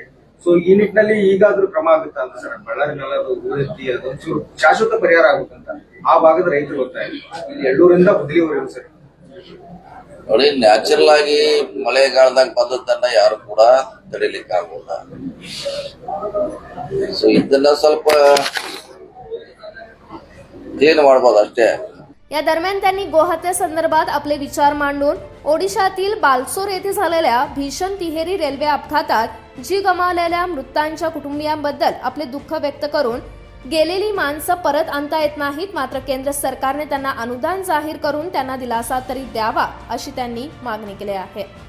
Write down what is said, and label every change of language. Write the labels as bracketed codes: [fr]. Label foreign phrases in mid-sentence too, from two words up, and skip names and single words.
[kn] ಸೊ ಈ ನಿಟ್ಟಿನಲ್ಲಿ ಈಗಾದ್ರೂ ಕ್ರಮ ಆಗುತ್ತಾ ಅಂತ ಸರ್? ಬಳ್ಳಾರಿ ನಾಲದು ಹೂಳೆತ್ತಿ ಅದೊಂಚೂರು ಶಾಶ್ವತ ಪರಿಹಾರ ಆಗುತ್ತಂತ ಆ ಭಾಗದ ರೈತರು ಗೊತ್ತಾ ಇಲ್ಲಿ ಎಳ್ಳೂರಿಂದ ಬದಲಿವರೆಗೂ ಸರ್. ನೋಡಿ, ನ್ಯಾಚುರಲ್ ಆಗಿ ಮಳೆಗಾಲದಾಗ ಬಂದದ್ದನ್ನ ಯಾರು ಕೂಡ ತಡಿಲಿಕ್ಕೆ ಆಗೋಲ್ಲ. ಸೊ ಇದನ್ನ ಸ್ವಲ್ಪ ಕ್ಲೀನ್ ಮಾಡ್ಬೋದು अष्टे. [mr] या दरम्यान त्यांनी गोहत्यासंदर्भात आपले विचार मांडून ओडिशातील बालसोर येथे झालेल्या भीषण तिहेरी रेल्वे अपघातात जी गमावलेल्या मृतांच्या कुटुंबियांबद्दल आपले दुःख व्यक्त करून गेलेली माणसं परत आणता येत नाहीत, मात्र केंद्र सरकारने त्यांना अनुदान जाहीर करून त्यांना दिलासा तरी द्यावा अशी त्यांनी मागणी केली आहे.